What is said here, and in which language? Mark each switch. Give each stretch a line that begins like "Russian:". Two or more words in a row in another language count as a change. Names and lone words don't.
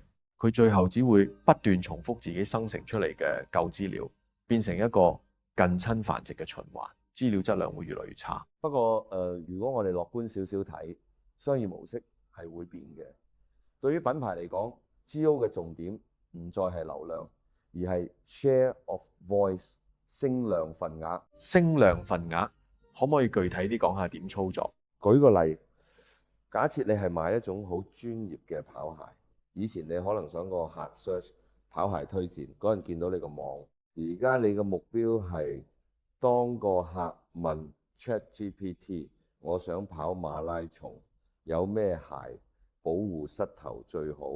Cantonese: 佢最後只會不斷重複自己生成出嚟嘅舊資料，變成一個近親繁殖嘅循環，資料質量會越來越差。不過如果我哋樂觀少少睇，商業模式係會變嘅。對於品牌嚟講，GEO 嘅重點唔再係流量，而係
English: share of voice
Cantonese: 聲量份額。聲量份額可唔可以具體啲講下點操作？舉個例， 假設你係賣一種好專業嘅跑鞋，以前你可能想個客 search 跑鞋推薦，嗰陣見到你個網，而家你嘅目標係當個客問 ChatGPT，我想跑馬拉松，有咩鞋保護膝頭最好？